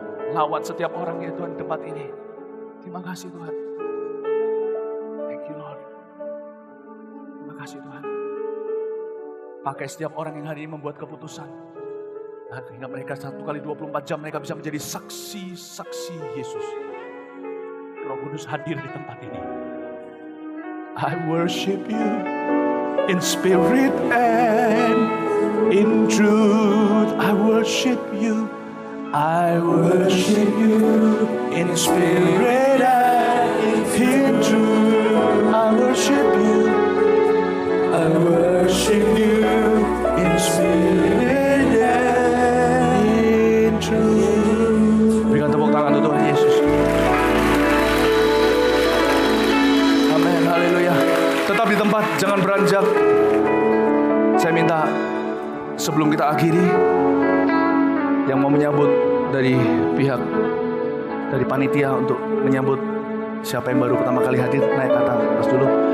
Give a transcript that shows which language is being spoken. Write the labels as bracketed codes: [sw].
[id] Lawat setiap orang ya Tuhan tempat ini. Terima kasih Tuhan. [en] Thank you Lord. [id] Terima kasih Tuhan. Pakai setiap orang yang hari ini membuat keputusan. Hingga mereka 1 kali 24 jam mereka bisa menjadi saksi-saksi Yesus. Roh Kudus hadir di tempat ini. [en] I worship you in spirit and in truth. I worship you. I worship you in spirit and in truth. I worship you. I worship you in spirit and in truth. [id] Berikan tepuk tangan untuk Tuhan Yesus. Amin, haleluya. Tetap di tempat, jangan beranjak. Saya minta sebelum kita akhiri, yang mau menyambut dari pihak dari panitia untuk menyambut siapa yang baru pertama kali hadir, naik ke atas dulu.